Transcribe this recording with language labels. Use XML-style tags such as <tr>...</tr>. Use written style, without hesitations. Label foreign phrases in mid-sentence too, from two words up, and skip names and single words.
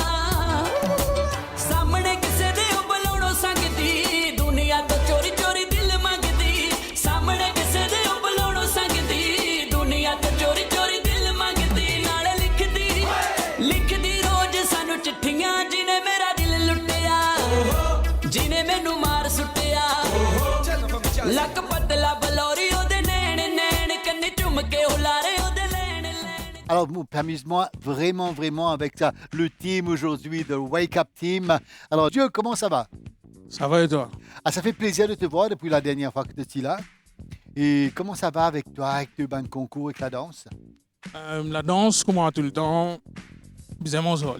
<pa>ਸਾਹਮਣੇ ਕਿਸੇ ਦੇ ਉਬਲਾਉਣੋਂ ਸੰਗਦੀ ਦੁਨੀਆ ਤੋਂ ਚੋਰੀ ਚੋਰੀ ਦਿਲ ਮੰਗਦੀ ਸਾਹਮਣੇ ਕਿਸੇ ਦੇ ਉਬਲਾਉਣੋਂ ਸੰਗਦੀ ਦੁਨੀਆ ਤੋਂ ਚੋਰੀ ਚੋਰੀ ਦਿਲ ਮੰਗਦੀ ਨਾਲ ਲਿਖਦੀ ਰੋਜ਼ ਸਾਨੂੰ ਚਿੱਠੀਆਂ ਜਿਹਨੇ ਮੇਰਾ ਦਿਲ ਲੁੱਟਿਆ ਜਿਹਨੇ ਮੈਨੂੰ ਮਾਰ ਸੁੱਟਿਆ ਲੱਕ ਪਤਲਾ ਬਲੌਰੀ ਉਹਦੇ ਨੈਣ ਕੰਨੀ ਝੁੰਮ ਕੇ ਹੁਲਾਰੇ ਉਹਦੇ ਲੈਣ</pa> <fr>Alors, permettez-moi vraiment avec ça, le team aujourd'hui,</fr> <en>the Wake Up Team.</en> <fr>Alors, Dieu, comment ça va? Ça va et toi? Ah, ça fait plaisir de te voir depuis la dernière fois que tu étais là. Et comment ça va avec toi, avec tes bancs de concours, avec la danse? La danse, comme tout le temps, bien mon zoli.</fr>